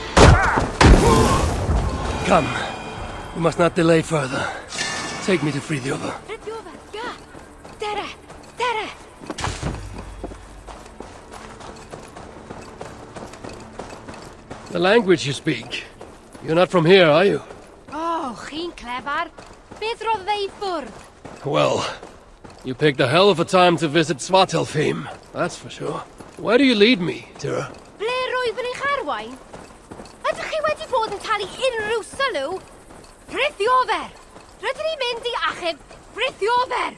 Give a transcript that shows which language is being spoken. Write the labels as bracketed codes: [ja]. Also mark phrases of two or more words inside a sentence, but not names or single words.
[en] Come. We must not delay further. Take me to Fritjof. [cy] Fritjof, yeah. Dere! [en] The language you speak. You're not from here, are you? [cy] Oh, chi'n clever. Beth roedd fe I ffwrdd? [en] Well, you picked a hell of a time to visit Svartalfheim, that's for sure. Where do you lead me, Tira? [cy] Ble roedd yn eich arwain? Ydych chi wedi bod yn talu unrhyw sylw? Fritjof! Rydyn ni'n mynd I achub Fritjof!